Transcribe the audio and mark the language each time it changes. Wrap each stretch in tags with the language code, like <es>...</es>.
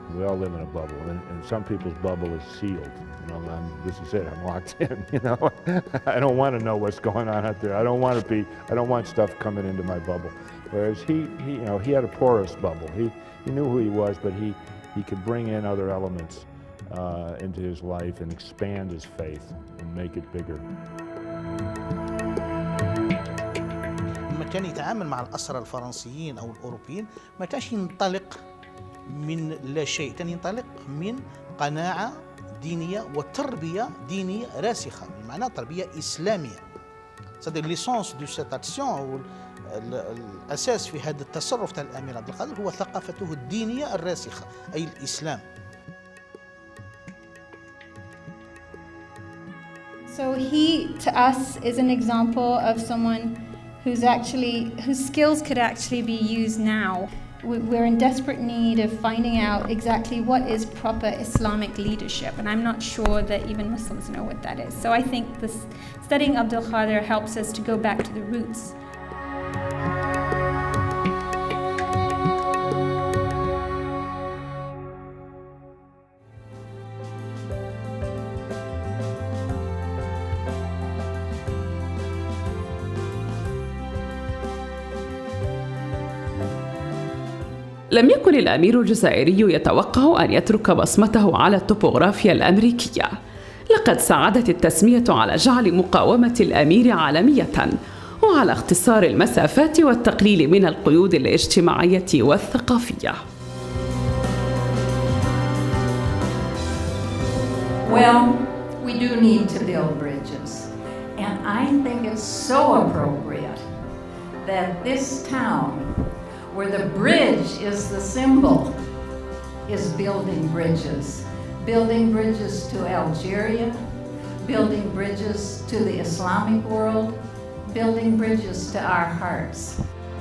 <en>We all live in a bubble, and some people's bubble is sealed. This is it, I'm locked in, I don't want to know what's going on out there. I don't want stuff coming into my bubble. Whereas he had a porous bubble. He knew who he was, but he could bring in other elements into his life and expand his faith and make it bigger.</en> <ar>لما كان يتعامل مع الأسرى الفرنسيين أو الأوروبيين ما كانش ينطلق من لا شيء، كان ينطلق من قناعة دينية وتربية دينية راسخة، بمعنى تربية إسلامية.</ar> <fr>c'est-à-dire l'essence de cette action</fr> <ar>الأساس في هذا التصرف تاع الأمير عبد القادر هو ثقافته الدينية الراسخة أي الإسلام.</ar> <en>So he, to us, is an example of someone whose skills could actually be used now. We're in desperate need of finding out exactly what is proper Islamic leadership, and I'm not sure that even Muslims know what that is. So I think studying Abd el-Kader helps us to go back to the roots.</en> <ar>لم يكن الأمير الجزائري يتوقع أن يترك بصمته على الطبوغرافيا الأمريكية. لقد ساعدت التسمية على جعل مقاومة الأمير عالمية وعلى اختصار المسافات والتقليل من القيود الاجتماعية والثقافية.</ar> <en>Well, we do need to build bridges, and I think it's so appropriate that this town, where the bridge is the symbol, is building bridges to Algeria, building bridges to the Islamic world, building bridges to our hearts.</en>